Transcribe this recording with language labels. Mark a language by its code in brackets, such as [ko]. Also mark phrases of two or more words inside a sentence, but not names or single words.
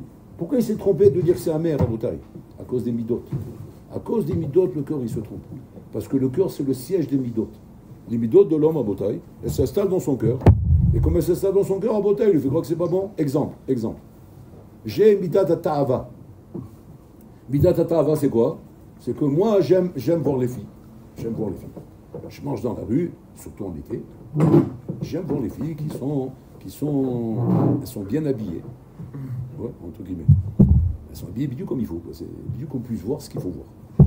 [fr] Pourquoi il s'est trompé de dire que c'est amer, Rabotai? À cause des midot. À cause des midot, le cœur, il se trompe. Parce que le cœur, c'est le siège des midot. Les midot de l'homme, Rabotai, elles s'installent dans son cœur. Et comme elles s'installent dans son cœur, Rabotai, il lui fait croire que c'est pas bon. Exemple. J'ai [he] מידת תאווה. מידת תאווה, [fr] c'est quoi? C'est que moi, j'aime voir les filles. J'aime voir les filles. Je mange dans la rue, surtout en été. J'aime voir les filles elles sont bien habillées. Ouais, entre guillemets. Elles sont habillées bidou comme il faut. C'est bidou qu'on puisse voir ce qu'il faut voir.